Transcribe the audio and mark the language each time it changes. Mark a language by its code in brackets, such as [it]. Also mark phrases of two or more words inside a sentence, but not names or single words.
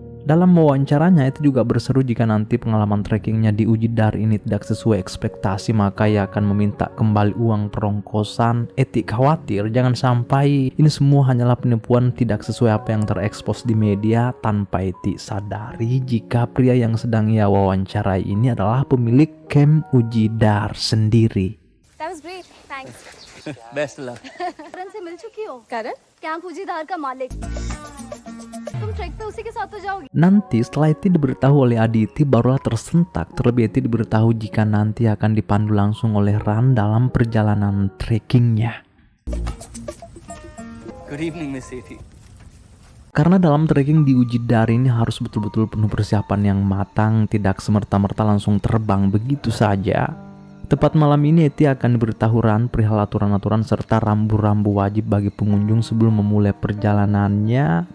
[id] Dalam wawancaranya, itu juga berseru jika nanti pengalaman trekkingnya di Ujidar ini tidak sesuai ekspektasi, maka ia akan meminta kembali uang perongkosan. Eti khawatir jangan sampai ini semua hanyalah penipuan tidak sesuai apa yang terekspos di media, tanpa Eti sadari jika pria yang sedang ia wawancarai ini adalah pemilik Camp Ujidar sendiri. [en] That was great. Thanks. Best luck. [hi] करण से मिल चुकी हो? करण? कैंप उजीदार का मालिक। तुम ट्रैक पे उसी के साथ तो जाओगी? [id] Nanti setelah Eti diberitahu oleh Aditi, barulah tersentak. Terlebih Eti diberitahu jika nanti akan dipandu langsung oleh Ran dalam perjalanan trekkingnya. [en] Good evening Miss Eti. [id] Karena dalam trekking di Ujidar ini harus betul-betul penuh persiapan yang matang, tidak semerta-merta langsung terbang begitu saja. Tepat malam ini Eti akan diberitahu Ran perihal aturan-aturan serta rambu-rambu wajib bagi pengunjung sebelum memulai perjalanannya.